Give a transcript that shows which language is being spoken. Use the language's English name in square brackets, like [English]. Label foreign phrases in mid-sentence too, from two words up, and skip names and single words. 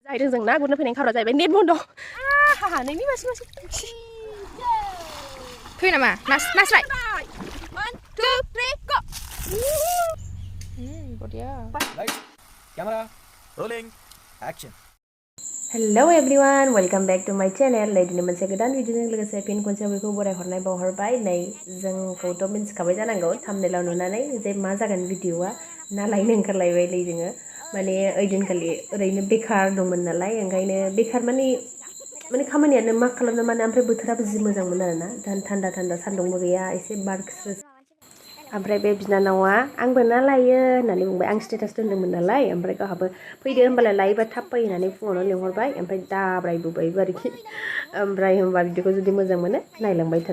[Bodo] जाहैदों जों ना गुरनो फैनाय खावरा जाहैबाय नेट बन्द हाहा नोंनि मासे फै नामा नास्राय [English] 1 2 3 go [Hindi] बढिया [English] Lights, camera, rolling, action. Hello everyone, welcome back to my channel. Ladies and gentlemen, [Bodo] video लोगोसे फिन खनसे बयखौ बरायहरनाय बावहरबाय नै जोंखौथ' मिन्थिखाबाय जानांगौ थाम्बनेलाव नुनानै जे मा जागोन भिडिअआ ना लायनो ओंखारलायबाय नै जोङो माने ओइदिनखालि ओरैनो बेखार दंमोन नालाय ओंखायनो बेखार माने खामानियानो मा खालामनो मानो ओमफ्राय बोथोराबो जि मोजांमोन आरोना थान्दा थान्दा सान्दुंबो गैया एसे बार स्रो ओमफ्राय बे बिनानावा आंबो ना लायो होननानै बुंबाय आं स्टेटास दोन्दोंमोन नालाय ओमफ्राय गावहाबो फैदो होनबालाय लायोबा थाब फै होननानै फुङावनो लिंहरबाय ओमफ्राय दाब्रायबोबायबो आरोखि ओमफ्राय होनबा भिडिअखौ जुदि मोजां मोनो नायलांबाय थादो